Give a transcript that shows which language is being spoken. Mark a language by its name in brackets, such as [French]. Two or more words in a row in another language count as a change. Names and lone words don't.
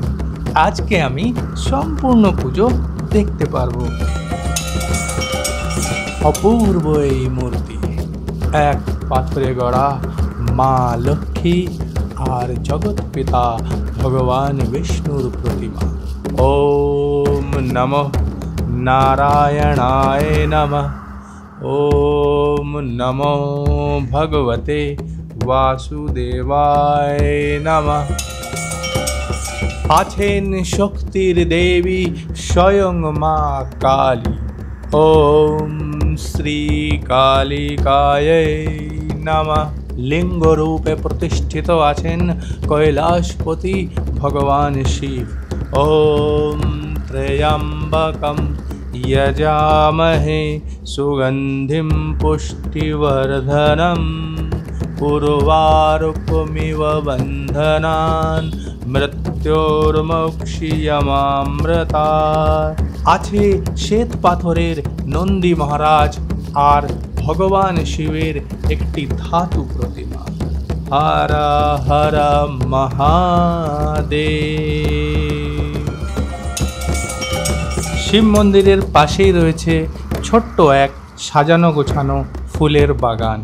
[Bangla] আজকে আমি সম্পূর্ণ পুজো দেখতে পারবো। অপূর্ব এই মূর্তি, এক পাথরে গড়া মা লক্ষ্মী আর জগৎ পিতা ভগবান বিষ্ণুর প্রতিমা। [Sanskrit] ওম নমঃ নারায়ণায় নমঃ। ওম নমো ভগবতে বাসুদেবায় নমঃ। [Bangla] আছেন শক্তির দেবী স্বয়ং মা কালী। [Sanskrit] ওম শ্রী কালিকায় নমঃ। [Bangla] লিঙ্গ রূপে প্রতিষ্ঠিত আছেন কৈলাসপতি ভগবান শিব। [Sanskrit] ওম ত্র্যম্বকম यजामहे सुगन्धिं पुष्टिवर्धनं उर्वारुकमिव बन्धनान् मृत्योर्मुक्षीयमामृतात्। [Bangla] আছে শ্বেত পাথরের নন্দী মহারাজ আর ভগবান শিবের একটি ধাতু প্রতিমা। [Sanskrit] হর হর মহাদেব। [Bangla] শিব মন্দিরের পাশেই রয়েছে ছোট্ট এক সাজানো গোছানো ফুলের বাগান।